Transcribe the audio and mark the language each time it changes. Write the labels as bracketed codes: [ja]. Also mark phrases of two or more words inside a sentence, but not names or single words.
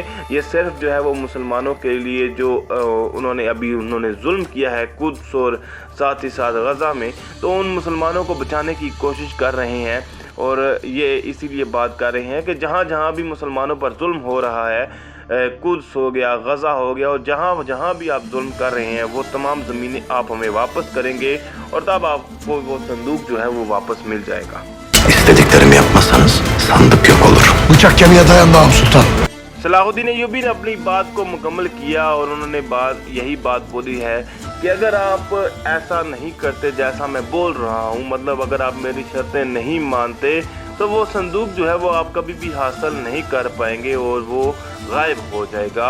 [hi] ये सिर्फ जो है वो मुसलमानों के लिए जो उन्होंने जुल्म किया है कुद्स और साथ ही साथ गज़ा में, तो उन मुसलमानों को बचाने की कोशिश कर रहे हैं। और ये इसीलिए बात कर रहे हैं कि जहाँ जहाँ भी मुसलमानों पर जुल्म हो रहा है, कुद्स हो गया, गज़ा हो गया, और जहाँ जहाँ भी आप जुल्म कर रहे हैं वो तमाम ज़मीनें आप हमें वापस करेंगे, और तब आपको वो संदूक जो है वो वापस मिल जाएगा। [tr] İstediklerimi yapmazsanız sandık yok olur. Bıçak kemiğe dayandı Ağam Sultan. [hi] सलाहुद्दीन अय्यूबी ने अपनी बात को मुकम्मल किया और उन्होंने यही बात बोली है कि अगर आप ऐसा नहीं करते जैसा मैं बोल रहा हूँ, मतलब अगर आप मेरी शर्तें नहीं मानते तो वो संदूक जो है वो आप कभी भी हासिल नहीं कर पाएंगे और वो गायब हो जाएगा।